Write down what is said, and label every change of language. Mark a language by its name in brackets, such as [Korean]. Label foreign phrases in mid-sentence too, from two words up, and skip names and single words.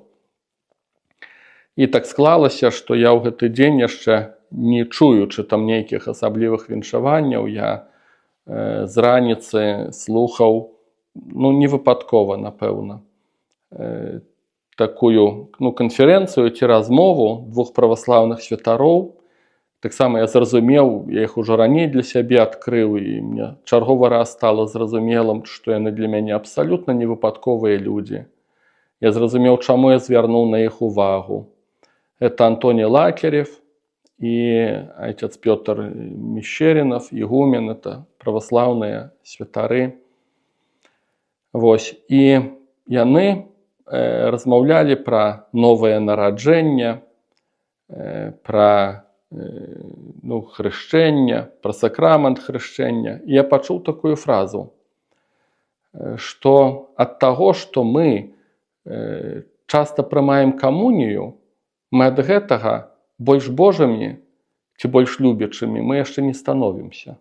[Belarusian] І так склалася, што я ў гэты дзень яшчэ не чуючы там нейкіх асаблівых віншаванняў, я з раніцы слухаў, невыпадкова, напэўна, такую канферэнцыю ці размову двух праваслаўных святароў. Таксама я зразумеў, я іх ужо раней для сябе адкрыў, і мне чарговы раз стала зразумелым, што яны для мяне абсалютна невыпадковыя людзі. Я зразумеў, чаму я звярнуў на іх увагу. [Russian] Это Антоний Лакерев и отец Петр Мещеринов, игумен, это православные святары. [Belarusian] Вось. І яны размаўлялі пра новае нараджэнне, пра хрышчэнне, пра сакрамент хрышчэння. І я пачуў такую фразу, што ад таго, што мы часта прымаем камунію, мы ад гэтага больш божымі ці больш любячымі мы яшчэ не становімся.